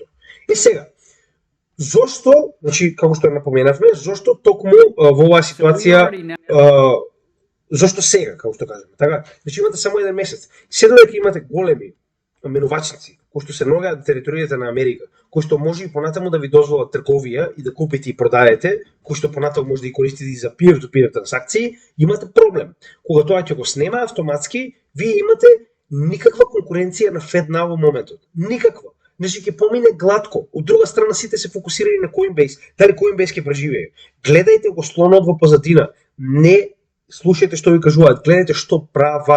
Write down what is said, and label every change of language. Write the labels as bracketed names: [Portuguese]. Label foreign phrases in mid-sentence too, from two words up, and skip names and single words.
[Macedonian] И сега, зошто, значи како што напоменавме, зошто токму во оваа ситуација, зошто сега, како што кажеме, така? Значи имате само еден месец. Се додека имате големи менувачници кои што се наоѓаат на територијата на Америка, кои што може и понатаму да ви дозволат трговија и да купите и продадете, кои што понатаму може да ги користите и за [English] peer-to-peer [Macedonian] трансакции, имате проблем. Кога тоа ќе го снема автоматски, вие имате никаква конкуренција на FedNow во моментот. Никаква. Значи ќе помине глатко. Од друга страна сите се фокусирани на Coinbase. Дали Coinbase ќе преживее? Гледајте го слонот во позадина. Не слушајте што ви кажуваат, гледајте што прават.